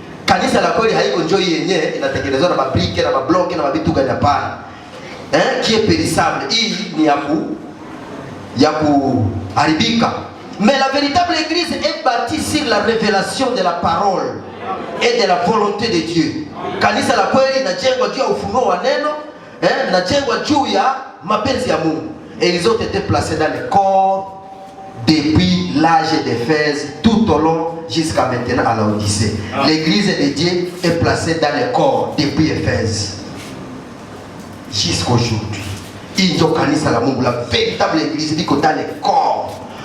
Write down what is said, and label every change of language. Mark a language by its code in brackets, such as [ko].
[sw] Kanisa la kweli haiko njoo yenyewe inatengenezwa na mabrike na mabloke na mabitu gani hapana. [fr] Qui est périssable. [sw] Hii ni ya kuharibika. [fr] Mais la véritable église est bâtie sur la révélation de la parole et de la volonté de Dieu. [sw] Kanisa la kweli inajengwa juu ya ufunuo wa neno, inajengwa juu ya mapenzi ya Mungu. [fr] Et ils ont été placés dans le corps depuis l'âge d'Éphèse tout au long jusqu'à maintenant à l'Odyssée. L'église de Dieu est placée dans le corps depuis Éphèse jusqu'aujourd'hui. [sw] Hii ndio kanisa la Mungu, [fr] la véritable église [sw] liko [fr] dans le corps.